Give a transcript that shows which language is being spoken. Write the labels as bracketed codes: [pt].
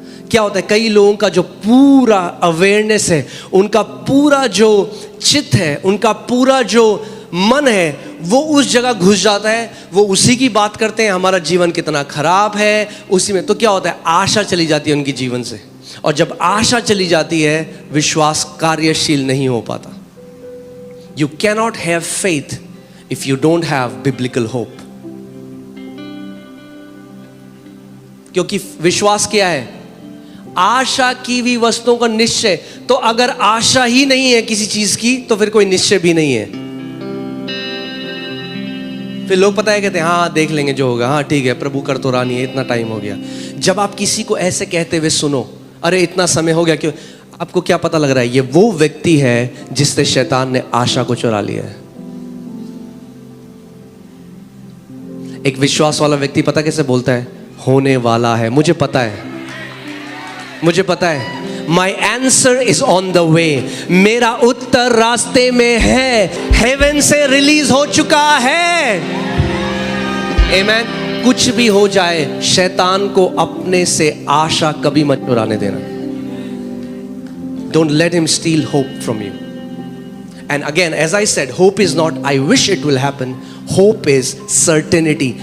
[hi] क्या होता है, कई लोगों का जो पूरा अवेयरनेस है, उनका पूरा जो चित्त है, उनका पूरा जो मन है, वो उस जगह घुस जाता है, वो उसी की बात करते हैं, हमारा जीवन कितना खराब है उसी में। तो क्या होता है, आशा चली जाती है उनके जीवन से, और जब आशा चली जाती है, विश्वास कार्यशील नहीं हो पाता। [en] You cannot have faith if you don't have biblical hope। [hi] क्योंकि विश्वास क्या है, आशा की हुई वस्तुओं का निश्चय। तो अगर आशा ही नहीं है किसी चीज की, तो फिर कोई निश्चय भी नहीं है। फिर लोग पता है कहते हैं हाँ देख लेंगे जो होगा, हाँ ठीक है प्रभु कर तो रहा नहीं है, इतना टाइम हो गया। जब आप किसी को ऐसे कहते हुए सुनो, अरे इतना समय हो गया, क्यों, आपको क्या पता लग रहा है, ये वो व्यक्ति है जिससे शैतान ने आशा को चुरा लिया है। एक विश्वास वाला व्यक्ति पता कैसे बोलता है, होने वाला है, मुझे पता है, मुझे पता है, [en] My answer is on the way। [hi] मेरा उत्तर रास्ते में है, हेवन से रिलीज हो चुका है। [en] Amen। [hi] कुछ भी हो जाए, शैतान को अपने से आशा कभी मत चुराने देना। [en] Don't let him steal hope from you। And again, as I said, hope is not I wish it will happen, hope is certainty।